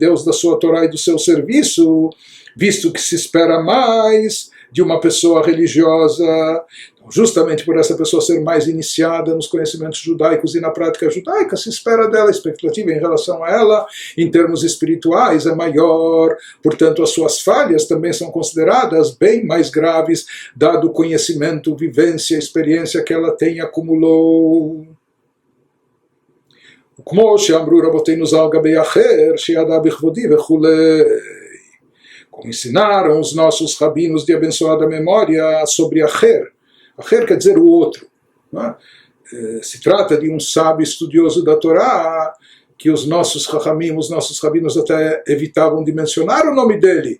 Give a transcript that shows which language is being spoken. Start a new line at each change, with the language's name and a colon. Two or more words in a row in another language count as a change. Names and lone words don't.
Portuguese: Deus, da sua Torá e do seu serviço, visto que se espera mais de uma pessoa religiosa, justamente por essa pessoa ser mais iniciada nos conhecimentos judaicos e na prática judaica, se espera dela, a expectativa em relação a ela, em termos espirituais, é maior, portanto as suas falhas também são consideradas bem mais graves, dado o conhecimento, vivência, experiência que ela tem e acumulou.
Hebrew: כמו שאמרו רבותינו ז"ל גבי אחר, שידע בכבודי וכולי.
Portuguese: Como ensinaram os nossos rabinos de abençoada memória sobre Acher. Acher quer dizer o outro. Não é? Se trata de um sábio estudioso da Torá, que os nossos Chachamim, os nossos rabinos até evitavam de mencionar o nome dele.